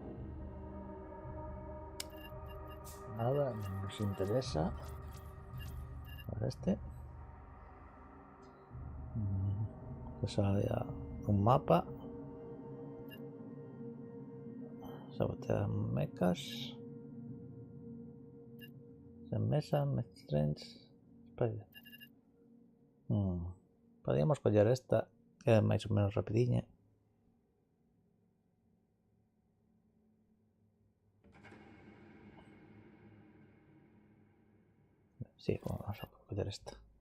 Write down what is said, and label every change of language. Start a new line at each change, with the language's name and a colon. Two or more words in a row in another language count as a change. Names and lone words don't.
Spanish: Nada, no nos interesa. A ver este. Pues ahora un mapa. Sabotear mechas. Mesa,
English: Strange.
Galician: Podríamos coger esta, que é máis ou menos rapidiña.
Spanish: Sí, vamos a coger esta.